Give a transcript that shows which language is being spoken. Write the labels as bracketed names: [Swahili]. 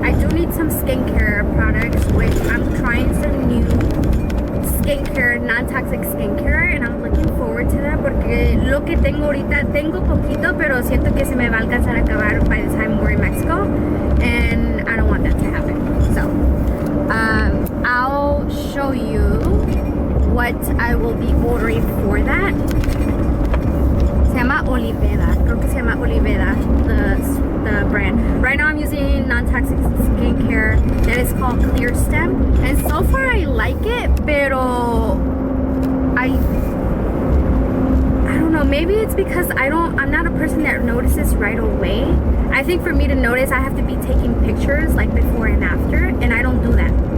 [English] I do need some skincare products, which I'm trying some new skincare, non-toxic skincare, and I'm looking forward to that [Spanish] porque lo que tengo ahorita, tengo poquito, pero siento que se me va a alcanzar a acabar [English] by the time we're in Mexico, and I don't want that to happen. So, I'll show you what I will be ordering for that. [Spanish] Se llama Oliveda. Creo que se llama Oliveda, [English] the brand. Right now I'm using non-toxic skincare that is called Clear Stem. And so far I like it, [Spanish] pero [English] I don't know, maybe it's because I'm not a person that notices right away. I think for me to notice I have to be taking pictures like before and after, and I don't do that.